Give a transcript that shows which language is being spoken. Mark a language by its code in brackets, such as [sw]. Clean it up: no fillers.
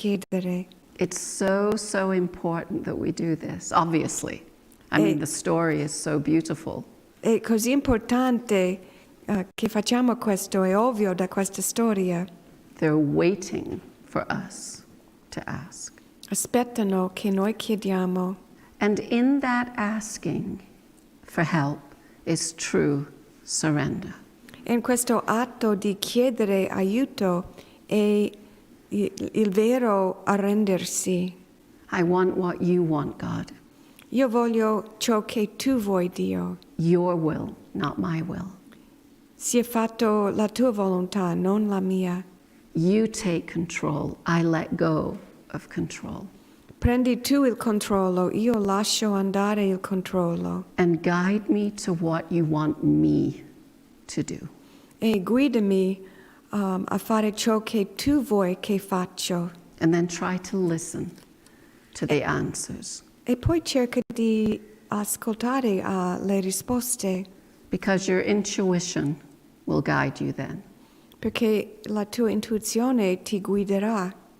[en] It's so important that we do this, obviously. I mean, the story is so beautiful. [it] È così importante che facciamo questo, è ovvio da questa storia. [en] They're waiting for us to ask. [it] Aspettano che noi chiediamo. [en] And in that asking for help is true surrender. [it] In questo atto di chiedere aiuto è il vero arrendersi. [en] I want what you want, God. [it] Io voglio ciò che tu vuoi, Dio. [en] Your will, not my will. [it] Sia fatto la tua volontà, non la mia. [en] You take control. I let go of control. [it] Prendi tu il controllo, io lascio andare il controllo. [en] And guide me to what you want me to do. [it] E guidami a fare ciò che tu vuoi che faccio. [en] And then try to listen to the answers. [it] E poi cerca di ascoltare le risposte, [en] Because your intuition will guide you then. [it] perché la tua intuizione ti guiderà.